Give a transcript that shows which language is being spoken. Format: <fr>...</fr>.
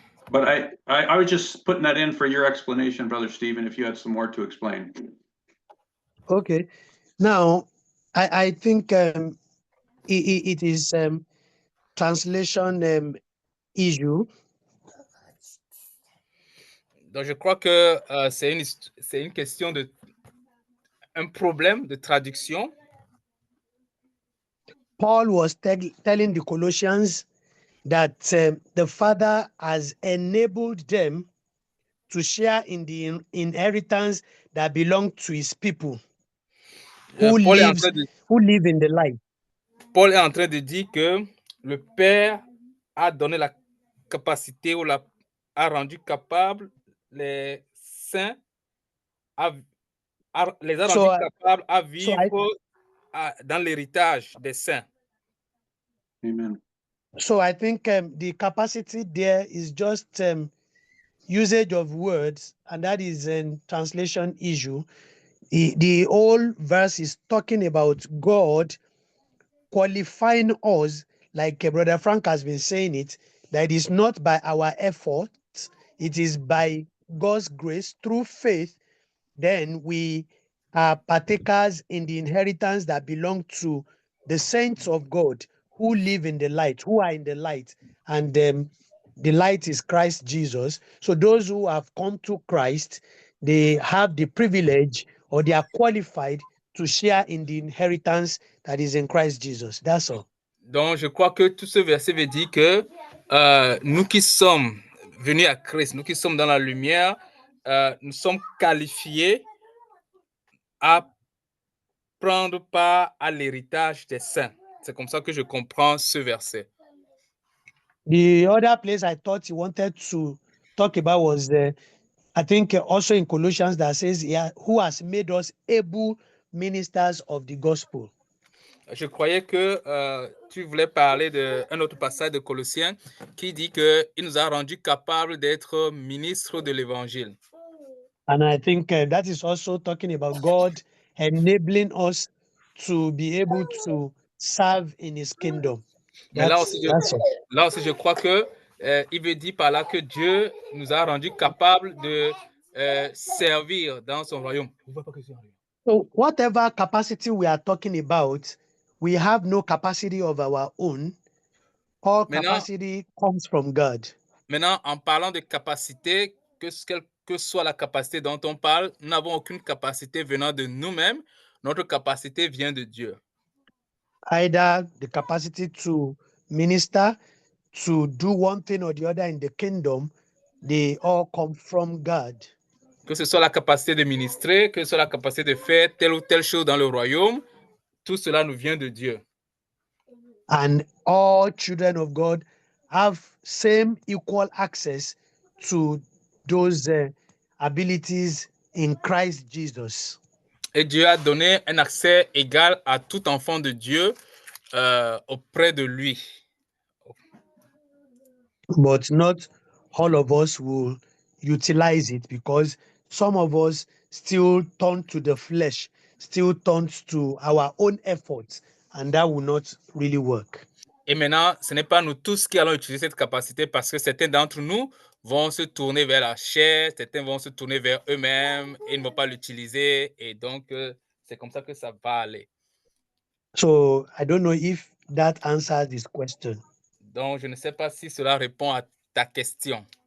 <en>But I was just putting that in for your explanation, Brother Stephen, if you had some more to explain. Okay. Now, I think it is translation issue.</en> <fr>Donc, je crois que c'est une question de un problème de traduction.</fr> <en>Paul was telling the Colossians that the Father has enabled them to share in the inheritance that belongs to his people who Paul live in the light.</en> <fr>Paul est en train de dire que le Père a donné la capacité ou a rendu capable les saints les a rendus capables à vivre dans l'héritage des saints.</fr> <en>Amen. So I think the capacity there is just usage of words, and that is a translation issue. The whole verse is talking about God qualifying us, like Brother Frank has been saying it, that it is not by our efforts, it is by God's grace through faith. Then we are partakers in the inheritance that belong to the saints of God who live in the light, who are in the light, and the light is Christ Jesus. So those who have come to Christ, they have the privilege, or they are qualified to share in the inheritance that is in Christ Jesus. That's all.</en> <fr>Donc, je crois que tout ce verset veut dire que nous qui sommes venus à Christ, nous qui sommes dans la lumière, nous sommes qualifiés à prendre part à l'héritage des saints. C'est comme ça que je comprends ce verset.</fr> <en>The other place I thought he wanted to talk about was, I think, also in Colossians that says, yeah, who has made us able ministers of the gospel.</en> <fr>Je croyais que tu voulais parler d'un autre passage de Colossiens qui dit qu'il nous a rendus capables d'être ministres de l'évangile.</fr> <en>And I think that is also talking about God enabling us to be able to serve in his kingdom.</en> <fr>Mais là aussi, je crois que il veut dire par là que Dieu nous a rendus capables de servir dans son royaume.</fr> <en>So whatever capacity we are talking about, we have no capacity of our own. All capacity comes from God.</en> <fr>Maintenant, en parlant de capacité, quelle que soit la capacité dont on parle, nous n'avons aucune capacité venant de nous-mêmes. Notre capacité vient de Dieu.</fr> <en>Either the capacity to minister, to do one thing or the other in the kingdom, they all come from God.</en> <fr>Que ce soit la capacité de ministrer, que ce soit la capacité de faire telle ou telle chose dans le royaume, tout cela nous vient de Dieu.</fr> <en>And all children of God have same equal access to those abilities in Christ Jesus.</en> <fr>Et Dieu a donné un accès égal à tout enfant de Dieu auprès de lui.</fr> <en>But not all of us will utilize it, because some of us still turn to the flesh, still turn to our own efforts, and that will not really work.</en> <fr>Et maintenant, ce n'est pas nous tous qui allons utiliser cette capacité, parce que certains d'entre nous vont se tourner vers la chair, certains vont se tourner vers eux-mêmes et ils ne vont pas l'utiliser. Et donc, c'est comme ça que ça va aller.</fr> <en>So I don't know if that answers this question.</en> <fr>Donc, je ne sais pas si cela répond à ta question.</fr>